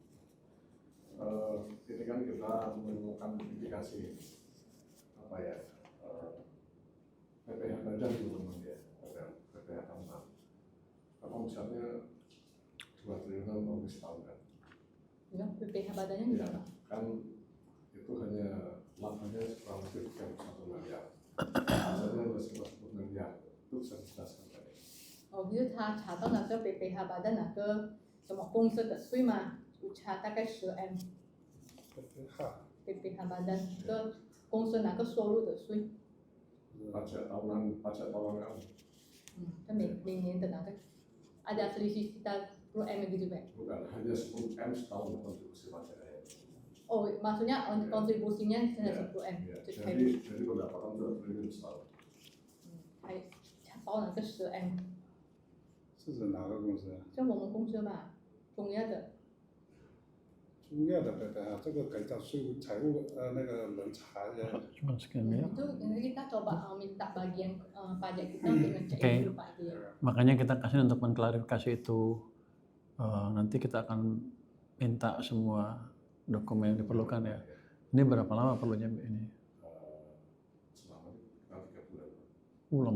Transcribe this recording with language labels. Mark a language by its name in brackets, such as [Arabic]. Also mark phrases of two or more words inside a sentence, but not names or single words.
[Indonesian] Ini kan kita menemukan indikasi apa ya, PPH Badan dulu ya, PPH Tambahan. Kalau misalnya 2 triliun mau setahun kan? Ya, PPH badannya Ya, berapa? kan itu hanya labanya kurang lebih 31 miliar. Asalnya 210 miliar, itu bisa dijelaskan tadi. [Chinese] 哦，比如他查到那个 PPH 巴的那个什么公司的税嘛，就查大概10M。PPH 巴的那个公司哪个收入的税？ [Indonesian] Pajak tahunan kan? [Chinese] 他每年的那个 [Indonesian] ada selisih sekitar 10M gitu Pak? Bukan, hanya 10M setahun kontribusi pajaknya. Oh, maksudnya kontribusinya hanya 10M？ Ya, jadi pendapatan 2 triliun setahun. [Chinese] 还查到那个10M？是指哪个公司？就我们公司吧，中亚的。中亚的 PPH， 这个可以叫税务财务那个人查一下。 [Indonesian] Cuma sekian ya. Itu kita coba minta bagian pajak kita untuk ngecek dulu Pak dia. Makanya kita kasih untuk mengklarifikasi itu. Nanti kita akan minta semua dokumen yang diperlukan ya. Ini berapa lama perlunya ini? Selama 3 bulan.